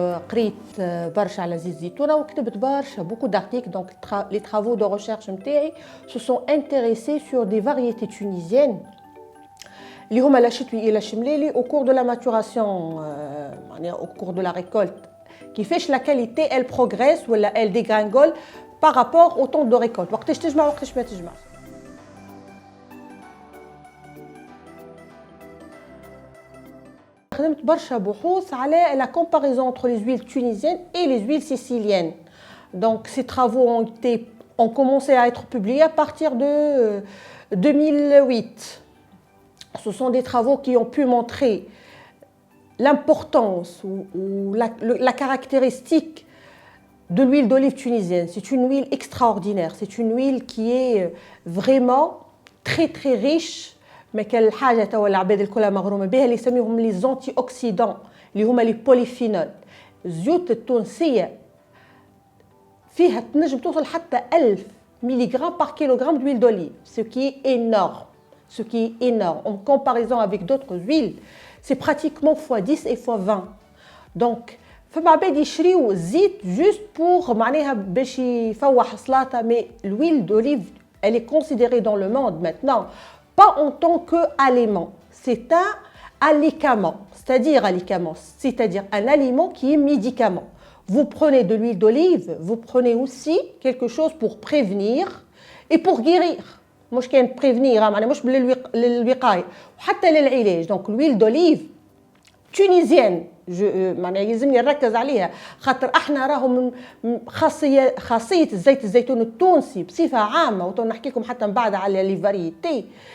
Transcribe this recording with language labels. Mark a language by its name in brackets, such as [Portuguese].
[Arabic] قريت برشا على زيت الزيتونة وكتبت برشا [French] beaucoup d'articles. Donc les travaux de recherche [Arabic] متاعي [French] se sont intéressés sur des variétés tunisiennes [Arabic] اللي هما [French] لا شتوي إلى شمليلي au cours de la maturation, au cours de la récolte. [Arabic] كيفاش [French] la qualité elle progresse [Arabic] ولا [French] elle dégringole par rapport au temps de récolte. [Arabic] وقتاش تجمع وقتاش ما تجمع. خدمت برشا بحوث على [French] la comparaison entre les huiles tunisiennes et les huiles siciliennes. Donc ces travaux ont commencé à être publiés à partir de 2008. Ce sont des travaux qui ont pu montrer l'importance ou la caractéristique de l'huile d'olive tunisienne. C'est une huile extraordinaire, c'est une huile qui est vraiment très très riche. [Arabic] ما كان الحاجه توا العباد الكل مغرومه بها اللي يسميهم لي زونتي اوكسيدون اللي هما لي بوليفينول. الزيوت التونسيه فيها تنجم توصل حتى 1000 ملغ [French] par kilogramme d'huile d'olive, ce qui est énorme. Ce qui est énorme en comparaison avec d'autres huiles, c'est pratiquement x10 et x20. Donc [Arabic] فما عباد يشريو زيت [French] juste pour [Arabic] معناها باش يفوح سلاطه. [French] Mais l'huile d'olive elle est considérée dans le monde maintenant pas en tant qu'aliment, c'est un alicament, c'est-à-dire un aliment qui est médicament. Vous prenez de l'huile d'olive, vous prenez aussi quelque chose pour prévenir et pour guérir. [Arabic] مش كان prévenir, معناها مش للوقاية وحتى للعلاج. [French] Donc l'huile d'olive tunisienne [Arabic] معناها يلزمني نركز عليها خاطر احنا راهو من خاصيه زيت الزيتون التونسي بصفه عامه، وتو نحكي لكم حتى من بعد على لي فاريتي.